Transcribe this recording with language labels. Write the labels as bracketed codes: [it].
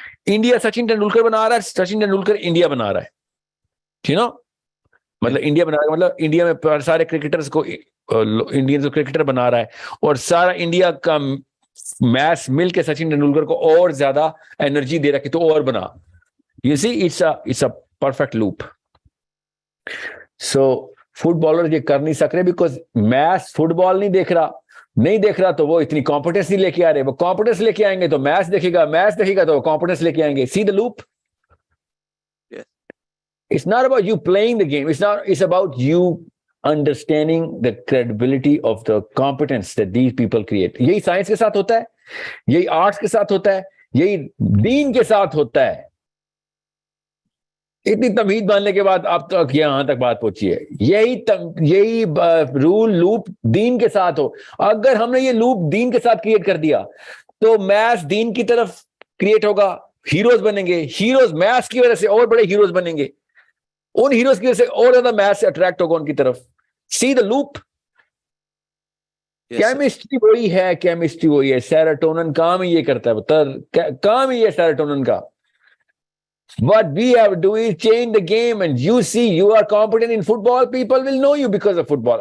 [ur] India Sachin Tendulkar بنا رہا ہے, سچن تندولکر انڈیا بنا رہا ہے, ٹھیک نا. مطلب انڈیا بنا رہا ہے, مطلب انڈیا میں سارے کرکٹرز کو انڈین کو کرکٹر بنا رہا ہے, اور سارا انڈیا کا میچ مل کے سچن تندولکر کو اور زیادہ انرجی دے رہا ہے کہ تو اور بنا. [en] You see, it's a perfect loop. [ur] So fit bowler یہ کر نہیں سک رہے, بیکاز میچ فٹ بال نہیں دیکھ رہا تو وہ اتنی کمپٹنس نہیں لے کے آ رہے. وہ کمپٹنس لے کے آئیں گے تو میچ دیکھے گا تو وہ کمپٹنس لے کے آئیں گے. [en] See the loop? Yes. It's not about you playing the game. It's about you understanding the credibility of the competence that these people create. [ur] یہی سائنس کے ساتھ ہوتا ہے, یہی آرٹس کے ساتھ ہوتا ہے, یہی دین کے ساتھ ہوتا ہے. اتنی تمہید باندھنے کے بعد آپ تک یہاں تک بات پہنچی ہے. یہی رول لوپ دین کے ساتھ ہو. اگر ہم نے یہ لوپ دین کے ساتھ کریٹ کر دیا تو میچ دین کی طرف کریٹ ہوگا, ہیروز بنیں گے, ہیروز میچ کی وجہ سے اور بڑے ہیروز بنیں گے, ان ہیروز کی وجہ سے اور زیادہ میچ سے اٹریکٹ ہوگا ان کی طرف. [en] See the loop. [ur] کیمسٹری وہی ہے, سیروٹونن کام ہی یہ کرتا ہے, کام ہی ہے سیروٹونن کا. [en] What we have to do is change the game, and you see you are competent in football, people will know you because of football.